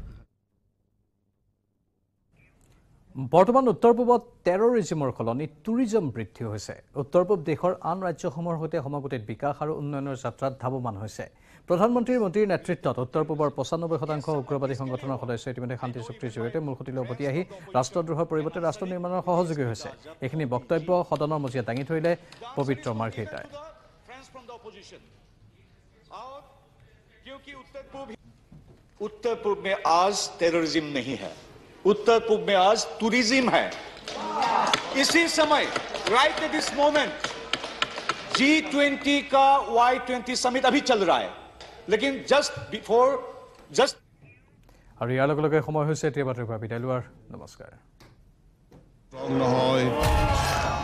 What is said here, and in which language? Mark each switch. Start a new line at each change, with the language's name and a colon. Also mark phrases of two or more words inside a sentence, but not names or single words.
Assamese: বৰ্তমান উত্তৰ পূবত টেৰৰিজিমৰ সলনি টুৰিজম বৃদ্ধি হৈছে উত্তৰ পূব দেশৰ আন ৰাজ্যসমূহৰ সৈতে সমগতিত বিকাশ আৰু উন্নয়নৰ যাত্ৰাত ধাৱমান হৈছে প্ৰধানমন্ত্ৰী মোদীৰ নেতৃত্বত উত্তৰ পূবৰ 95% উগ্ৰবাদী সংগঠনৰ সদস্য ইতিমধ্যে শান্তি চুক্তিৰ জৰিয়তে মূলসুঁতিলৈ উভতি আহি ৰাষ্ট্ৰদ্ৰোহৰ পৰিৱৰ্তে ৰাষ্ট্ৰ নিৰ্মাণৰ সহযোগী হৈছে এইখিনি বক্তব্য সদনৰ মজিয়াত দাঙি ধৰিলে পবিত্ৰ মাৰ্ঘেৰিটাই
Hindi: उत्तर पूर्व में आज टेररिज्म नहीं है उत्तर पूर्व में आज टूरिज्म है इसी समय
English: right at this moment
Hindi: G20 का Y20 समिट अभी चल रहा है लेकिन जस्ट
Assamese: আৰু ইয়াৰ লগে লগে সময় হৈছে এতিয়া বাতৰি পৰা বিদায় লোৱাৰ নমস্কাৰ নহয়